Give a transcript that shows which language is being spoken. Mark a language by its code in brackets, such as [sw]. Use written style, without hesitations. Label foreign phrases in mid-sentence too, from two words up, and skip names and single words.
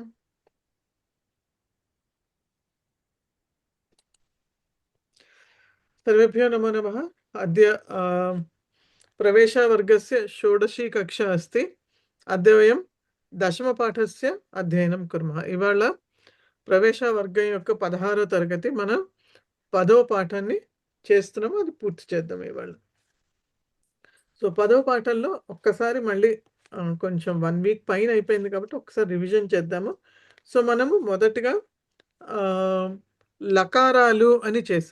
[sa] सर्वेभ्यो नमो नमः। अद्य प्रवेशवर्गस्य षोडशी कक्षा अस्ति। अद्य वयं दशमपाठस्य अध्ययनं कुर्मः। [te] इवाళ ప్రవేశవర్గం యొక్క 16వ తరగతి మనం 10వ పాఠాన్ని చేస్తున్నాము. అది పూర్తి చేద్దాం ఇవాళ. సో 10వ పాఠంలో ఒక్కసారి మళ్ళీ కొంచెం 1 వీక్ పైన అయిపోయింది కాబట్టి ఒకసారి రివిజన్ చేద్దాము. సో మనము మొదటగా లకారాలు అని చేసాం.